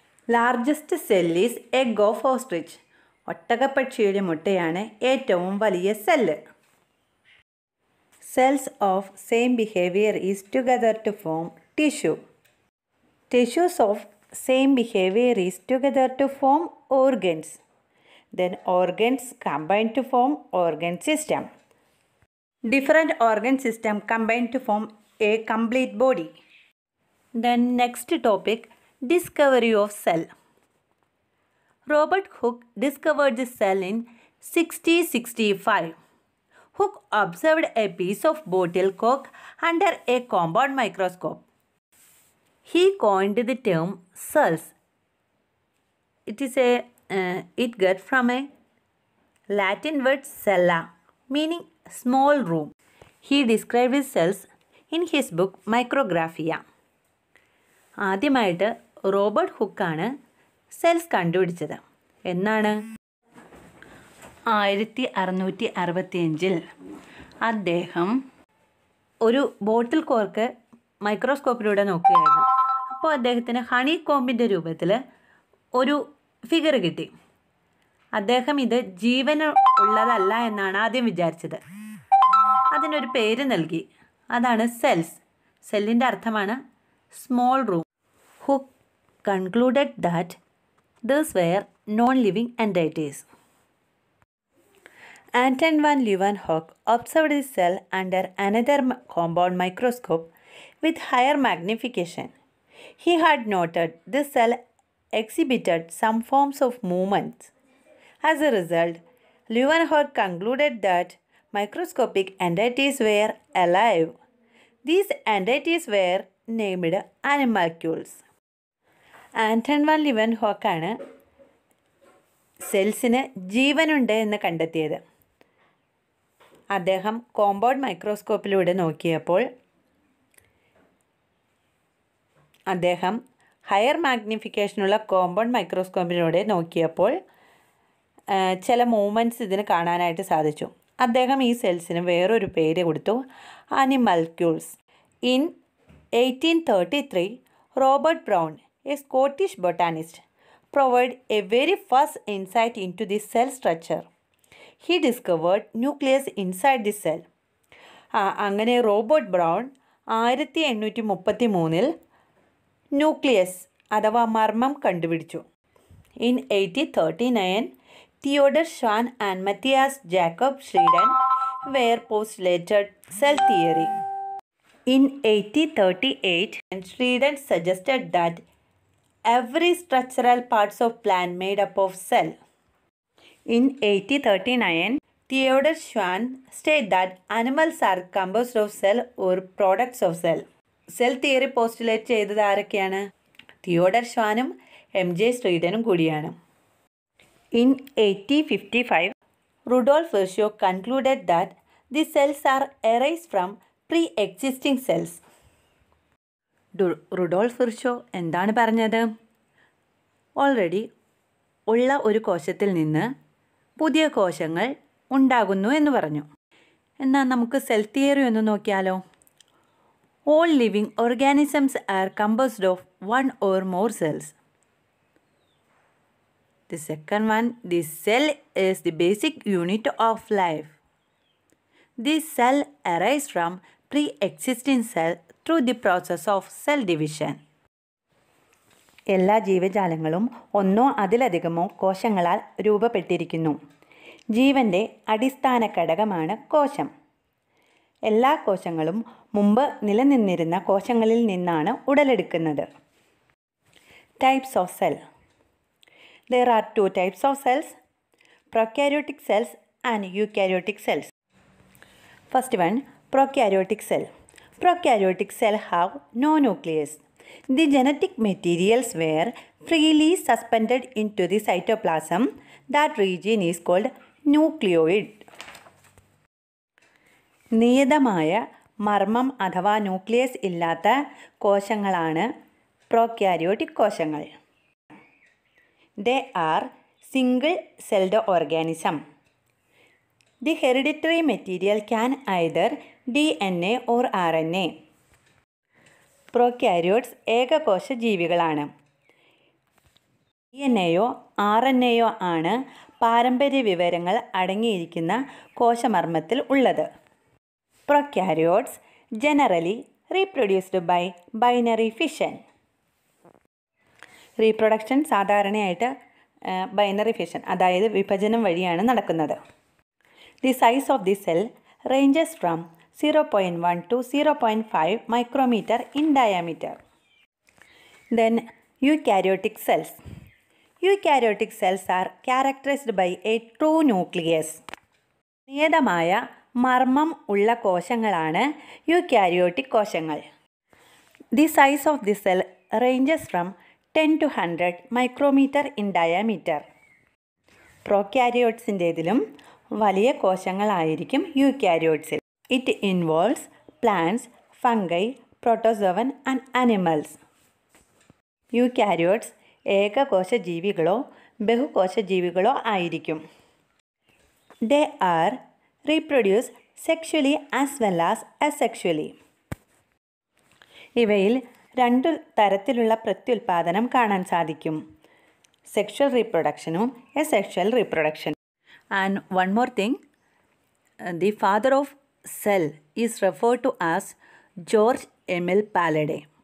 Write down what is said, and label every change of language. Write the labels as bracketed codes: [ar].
[en] Largest cell is egg of ostrich. [ml] ഒട്ടകപ്പക്ഷിയുടെ മുട്ടയാണ് ഏറ്റവും വലിയ cell. [en] Cells of same behaviour is together to form tissue. Tissues of same behaviour is together to form organs. Then organs combine to form organ system. Different organ system combine to form a complete body. Then next topic, discovery of cell. Robert Hooke discovered the cell in 1665. Hooke observed a piece of bottle cork under a compound microscope. He coined the term cells. It got from a Latin word cella, meaning small room. He described his cells in his book Micrographia. [ml] ആദ്യമായിട്ട് Robert ഹുക്കാണ് cells കണ്ടുപിടിച്ചത്. എന്നാണ്? 1665 അദ്ദേഹം ഒരു ബോട്ടിൽ cork മൈക്രോസ്കോപ്പിലൂടെ നോക്കുകയായിരുന്നു. അപ്പോൾ അദ്ദേഹത്തിന് honey കോമ്പിൻ്റെ രൂപത്തിൽ ഒരു ഫിഗർ കിട്ടി. അദ്ദേഹം ഇത് ജീവൻ ഉള്ളതല്ല എന്നാണ് ആദ്യം വിചാരിച്ചത്. അതിനൊരു പേര് നൽകി. അതാണ് സെൽസ്. സെല്ലിൻ്റെ അർത്ഥമാണ് [en] Small room. Hooke concluded that these were non living entities. Anton van Leeuwenhoek observed the cell under another compound microscope with higher magnification. He had noted the cell exhibited some forms of movement. As a result, Leeuwenhoek concluded that microscopic entities were alive. These entities were named animalcules. [ml] Anton van ലിവൻഹോക്ക് ആണ് സെൽസിന് ജീവനുണ്ട് എന്ന് കണ്ടെത്തിയത്. അദ്ദേഹം compound മൈക്രോസ്കോപ്പിലൂടെ നോക്കിയപ്പോൾ അദ്ദേഹം higher മാഗ്നിഫിക്കേഷനുള്ള compound മൈക്രോസ്കോപ്പിലൂടെ നോക്കിയപ്പോൾ ചില movements ഇതിന് കാണാനായിട്ട് സാധിച്ചു. അദ്ദേഹം ഈ സെൽസിന് വേറൊരു പേര് കൊടുത്തു, ആനിമൽക്യൂൾസ്. [en] In 1833 Robert Brown, a Scottish botanist, provided a very first insight into the cell structure. He discovered nucleus inside the cell. [ml] അങ്ങനെ റോബർട്ട് ബ്രൗൺ 1833 ന്യൂക്ലിയസ് അഥവാ മർമ്മം കണ്ടുപിടിച്ചു. [en] In 1839 Theodor Schwann and Matthias Jakob Schleiden were postulated cell theory. In 1838 Schleiden suggested that every structural parts of plant made up of cell. In 1839, Theodor Schwann stated that animals are composed of cell or products of cell. [ml] Cell theory postulate ചെയ്തത് ആരൊക്കെയാണ്? Theodore ഷ്വാനും MJ ശ്രീഡനും കൂടിയാണ്. [en] In 1855, Rudolf Virchow concluded that the cells are arised from pre-existing cells. [ml] Rudolf Virchow എന്താണ് പറഞ്ഞത്? Already ഉള്ള ഒരു കോശത്തിൽ നിന്ന് പുതിയ കോശങ്ങൾ ഉണ്ടാകുന്നു എന്ന് പറഞ്ഞു. എന്നാൽ നമുക്ക് സെൽ തിയറി ഒന്ന് നോക്കിയാലോ? [en] All living organisms are composed of one or more cells. The second one, the cell is the basic unit of life. This cell arises from pre-existing cell through the process of cell division. [ml] എല്ലാ ജീവജാലങ്ങളും ഒന്നോ അതിലധികമോ കോശങ്ങളാൽ രൂപപ്പെട്ടിരിക്കുന്നു. ജീവൻ്റെ അടിസ്ഥാന ഘടകമാണ് കോശം. എല്ലാ കോശങ്ങളും മുമ്പ് നിലനിന്നിരുന്ന കോശങ്ങളിൽ നിന്നാണ് ഉടലെടുക്കുന്നത്. [en] Types of cell. There are two types of cells, prokaryotic cells and eukaryotic cells. First one, prokaryotic cell. Prokaryotic cell have no nucleus. The genetic materials were freely suspended into the cytoplasm. That region is called nucleoid. [ml] നിയതമായ മർമ്മം അഥവാ nucleus ഇല്ലാത്ത കോശങ്ങളാണ് prokaryotic കോശങ്ങൾ. [en] They are single-celled organism. The hereditary material can either DNA or RNA. [ml] Prokaryotes ഏകകോശ ജീവികളാണ്. DNA-യോ RNA-യോ ആണ് പാരമ്പര്യ വിവരങ്ങൾ അടങ്ങിയിരിക്കുന്ന കോശമർമ്മത്തിൽ ഉള്ളത്. [en] Prokaryotes generally reproduced by binary fission. [ml] Reproduction സാധാരണയായിട്ട് ബൈനറി ഫിഷൻ അതായത് വിഭജനം വഴിയാണ് നടക്കുന്നത്. [en] The size of the cell ranges from 0.1 to 0.5 micrometer in diameter. Then eukaryotic cells. Eukaryotic cells are characterized by a true nucleus. [ml] നിയതമായ മർമ്മം ഉള്ള കോശങ്ങളാണ് eukaryotic കോശങ്ങൾ. [en] The size of the cell ranges from 10 to 100 micrometer in diameter. [ml] പ്രോക്യാരിയോട്സിൻ്റേതിലും വലിയ കോശങ്ങളായിരിക്കും യൂക്യാരിയോട്സിൽ. [en] It involves plants, fungi, protozoan and animals. [ml] Eukaryotes ഏകകോശ ജീവികളോ ബഹുകോശ ജീവികളോ ആയിരിക്കും. [en] They are reproduce sexually as well as asexually. [ml] ഇവയിൽ രണ്ടു തരത്തിലുള്ള പ്രത്യുൽപാദനം കാണാൻ സാധിക്കും. [en] Sexual റീപ്രൊഡക്ഷനും asexual reproduction. And one more thing, the father of cell is referred to as George Emil Palade.